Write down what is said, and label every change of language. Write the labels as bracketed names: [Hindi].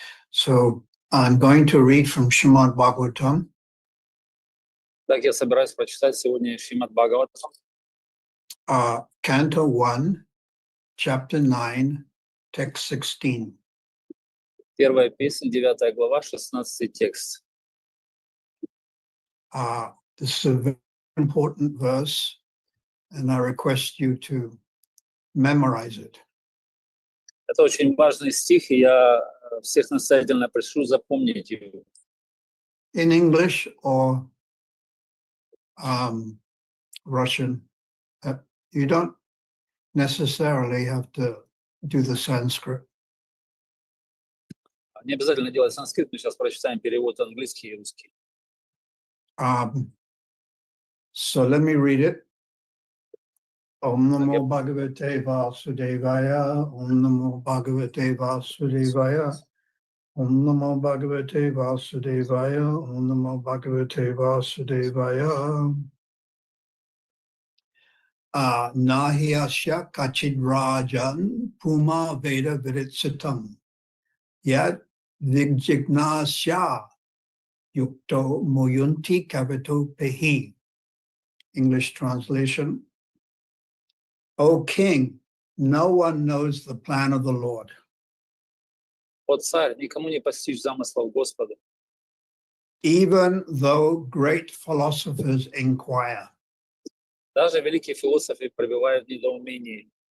[English] So I'm going to read from Srimad Bhagavatam. [Russian] Так, я собираюсь прочитать сегодня Шримад Бхагаватам. [English] Canto 1, Chapter 9, Text 16. [Russian] Первая песня, 9 глава, 16 текст. [English] This is a very important verse, and I request you to memorize it. [Russian] Это очень важный стих, и я всех настоятельно прошу запомнить его. [English] In English or Russian, you don't necessarily have to do the Sanskrit. [Russian] Не обязательно делать санскрит, мы сейчас прочитаем перевод английский и русский. [English] So let me read it. [Sanskrit] Om Namo Bhagavate Vasudevaya. Om Namo Bhagavate Vasudevaya. Om Namo Bhagavate Vasudevaya. Om Namo Bhagavate Vasudevaya. Nahyasya Kachid Rajan Puma Veda Viditsitam Yat Vijignasya Yukto Muyunti Kavito Pehi. [English] English translation. O King, no one knows the plan of the Lord. [Russian] О царь, никому не постичь замыслов Господа. [English] Even though great philosophers inquire. [Russian] Даже великие философы пробивают недоумение.